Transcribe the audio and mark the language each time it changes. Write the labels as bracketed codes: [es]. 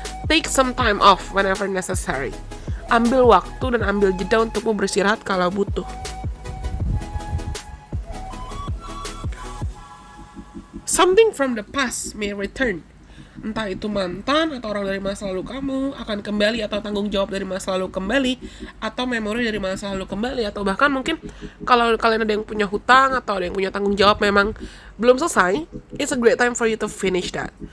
[en] Take some time off whenever necessary. [id] Ambil waktu dan ambil jeda untukmu beristirahat kalau butuh. [en] Something from the past may return. [id] Entah itu mantan atau orang dari masa lalu kamu akan kembali, atau tanggung jawab dari masa lalu kembali, atau memori dari masa lalu kembali, atau bahkan mungkin kalau kalian ada yang punya hutang atau ada yang punya tanggung jawab memang belum selesai, [en] it's a great time for you to finish that.